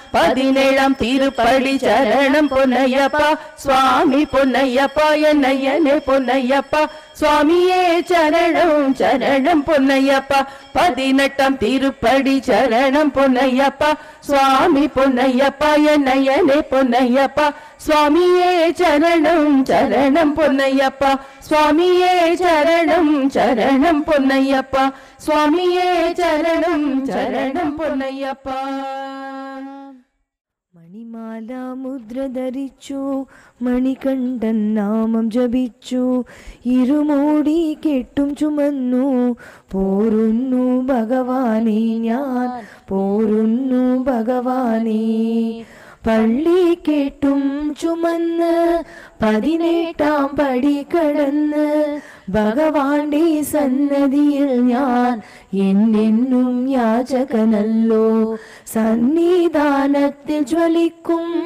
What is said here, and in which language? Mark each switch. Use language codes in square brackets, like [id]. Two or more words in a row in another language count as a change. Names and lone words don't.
[ta] 17ஆம் திருப்படி சரணம் பொன்னையப்பா சுவாமி பொன்னையப்பா என்னையனே பொன்னையப்பா சுவாமியே சரணம் சரணம் பொன்னையப்பா 18ஆம் திருப்படி சரணம் பொன்னையப்பா சுவாமி பொன்னையப்பா என்னையனே பொன்னையப்பா சுவாமியே சரணம் சரணம் பொன்னையப்பா சுவாமியே சரணம் சரணம் பொன்னையப்பா சுவாமியே சரணம் சரணம் பொன்னையப்பா [ml] മണിമാല മുദ്ര ധരിച്ചു മണികണ്ഠൻ നാമം ജപിച്ചു ഇരുമൂടി കെട്ടും ചുമന്നു പോരുന്നു ഭഗവാനേ ഞാൻ പോരുന്നു ഭഗവാനേ പള്ളി കെട്ടും ചുമന്ന് 18ആം പടി കടന്ന് ഭഗവാന്റെ സന്നദ്ധിയിൽ ഞാൻ എന്നെന്നും യാചകനല്ലോ സന്നിധാനത്തിൽ ജ്വലിക്കും